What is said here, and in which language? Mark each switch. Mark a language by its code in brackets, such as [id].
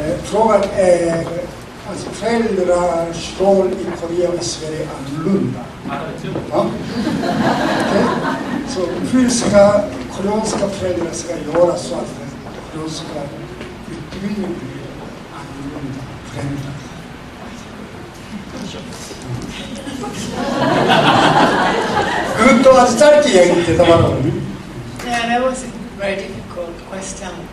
[sv] Frågan är, alltså föräldrars roll i Korea och Sverige är annorlunda. Ja? Okej? Så hur ska koreanska föräldrar ska göra så att koreanska utbildningen blir annorlunda förändras? [ko] 그것도 아주 짧게 얘기 대답하라고. [en] Yeah, that was a very difficult question.